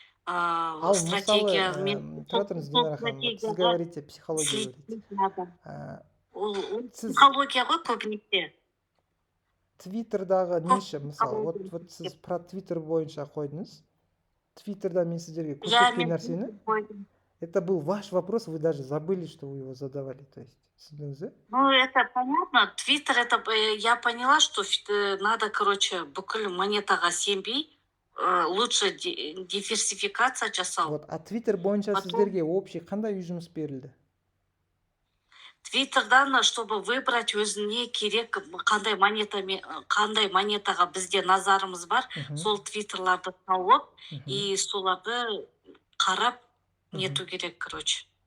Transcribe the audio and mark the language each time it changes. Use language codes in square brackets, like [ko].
[kk] Ал мысалы, тұра тұрыңыз, Динара ханым, сіз [ru] говорите, [kk] психология говорите. Ол психология ғой көбінесе. Твиттердағы неше, мысалы, [ru] вот [kk] сіз [ru] про [kk] Твиттер бойынша қойдыңыз. Твиттерда мен сіздерге көрсеткен нәрсені. [ru] Это был ваш вопрос, вы даже забыли, что вы его задавали. То есть, [kk] түсіндіңіз? [ru] Ну, это понятно. Твиттер, это я поняла, что надо, короче, [kk] бүкіл монетаға сенбей, [ru] лучше диверсификация [kk] жасау. [ru] Вот, [kk] а Твиттер бойынша сіздерге [ru] общий [kk] қандай жұмыс берілді? Твиттердан, [ru] чтобы выбрать [kk] өзіне керек қандай монетаға бізде назарымыз бар, сол твиттерларды тауып, и соларды қарап нету керек, [ru] короче.